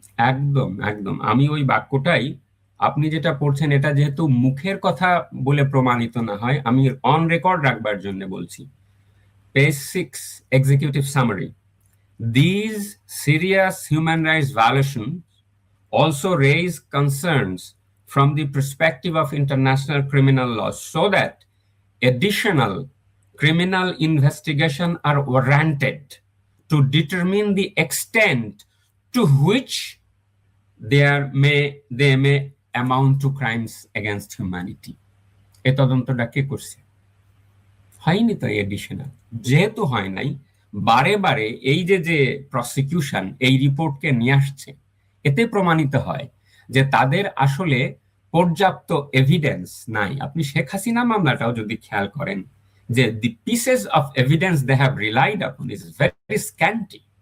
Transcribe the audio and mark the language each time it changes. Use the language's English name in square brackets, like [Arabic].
[Bangla] একদম একদম আমি ওই বাক্যটাই, আপনি যেটা পড়ছেন এটা যেহেতু মুখের কথা বলে প্রমাণিত না হয়, আমি অন রেকর্ড রাখবার জন্য বলছি। [English] Page 6, Executive Summary. These serious human rights violations also raise concerns from the perspective of international criminal law, so that additional criminal investigation are warranted to determine the extent to which they may amount to crimes against humanity. [Bangla] এ তদন্তটা কে করছে? হয়নি তো additional. যেহেতু হয় নাই, বারে বারে এই যে প্রসিকিউশন এই রিপোর্টকে নিয়ে আসছে, এতে প্রমাণিত হয় যে তাদের আসলে পর্যাপ্ত এভিডেন্স নাই। আপনি শেখ হাসিনা মামলাটাও যদি খেয়াল করেন, যে [English] The pieces of evidence they have relied upon is very scanty.